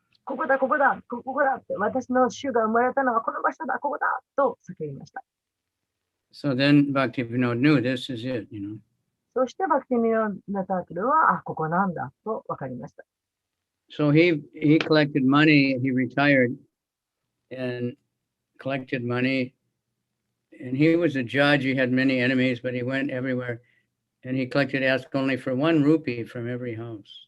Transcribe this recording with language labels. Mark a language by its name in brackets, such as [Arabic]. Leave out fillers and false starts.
[Japanese] ここだ、ここだ、ここだって、私の主が生まれたのはこの場所だ、ここだと叫びました。 [English] So then Bhaktivinoda knew this is it, you know. [Japanese] そしてバクティミノダタークルは、あ、ここなんだと分かりました。 [English] So he collected money. He retired and collected money. And he was a judge. He had many enemies, but he went everywhere. And he collected, asked only for 1 rupee from every house.